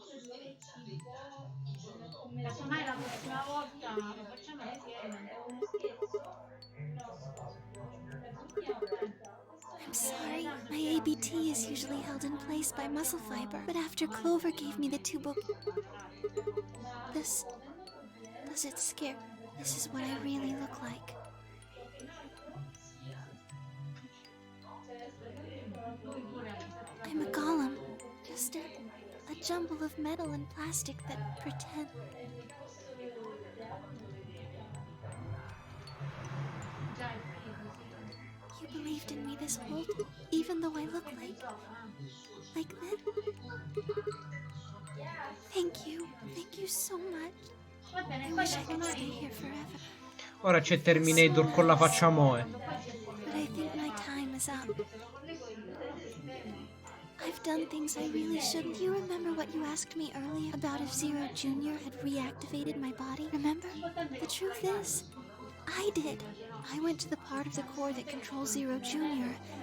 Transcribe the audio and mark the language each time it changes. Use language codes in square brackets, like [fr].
[it] Casomai la prossima volta lo facciamo insieme. [en] I'm sorry. My ABT is usually held in place by muscle fiber, but after Clover gave me the two book... This... Does it scare... This is what I really look like. I'm a golem. Just a jumble of metal and plastic that pretend... You believed in me this whole time, even though I look like that? Thank you. Thank you so much. [it] Va bene, [en] I [it] poi [en] wish I could stay [it] casomai... [en] here forever. [it] Ora c'è Terminator con la faccia Moe. [en] But I think my time is up. I've done things I really shouldn't. Do you remember what you asked me earlier about if Zero Jr. had reactivated my body? Remember? The truth is, I did. I went to the part of the core that controls Zero Jr.